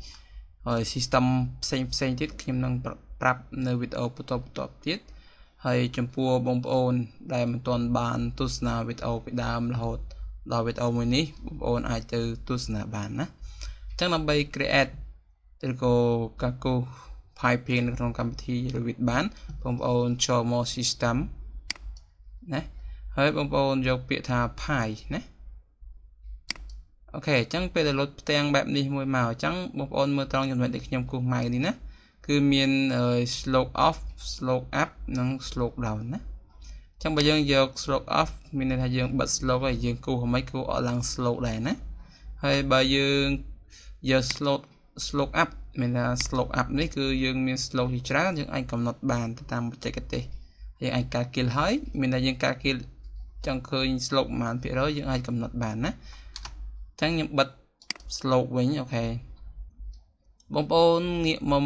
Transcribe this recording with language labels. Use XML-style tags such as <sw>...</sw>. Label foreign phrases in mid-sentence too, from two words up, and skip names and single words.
<km>system ផ្សេងទៀតខ្ញុំនឹងប្រាប់នៅវីដេអូបន្តទៀតហើយចំពោះបងប្អូនដែលមិនទាន់បានទស្សនាវីដេអូពីដើមរហូតដល់វីដេអូមួយនេះបងប្អូនអាចទៅទស្សនាបានណាអញ្ចឹងដើម្បី create ឬក៏ការគូស piping នៅក្នុងកម្មវិធី Revit បានបងប្អូនចូលមក systemណាហើយបងប្អូនយក ពាក្យថា pi ណាអូខេអញ្ចឹងពេលដែលលោតផ្ទាំងបែបនេះមួយមកអញ្ចឹងបងប្អូនមើលត្រង់ចំណុចដែលខ្ញុំគូសម៉ៅនេះណាគឺមាន</km> <en>slope off slope up</en> <km>និង</km> <en>slope down</en> <km>ណាអញ្ចឹងបើយើងយក</km> <en>slope off</en> <km>មានន័យថាយើងបិទ slope ហើយយើងគូសមិន គូសអត់ឡើង slope ដែរណាហើយបើយើងយក</km> <en>slope up</en> <km>មានថា</km> <en>slope up</en> <km>នេះគឺយើងមាន slope ជាច្រើនយើងអាចកំណត់បានទៅតាមបច្ចេកទេសយើងអាចការគិលហើយ មានតែយើងការគិលចង់ឃើញ slope ប្រហែលភាគរយយើងអាចកំណត់បានណាអញ្ចឹងខ្ញុំបិទ slope វិញអូខេបងប្អូនងាកមក</km>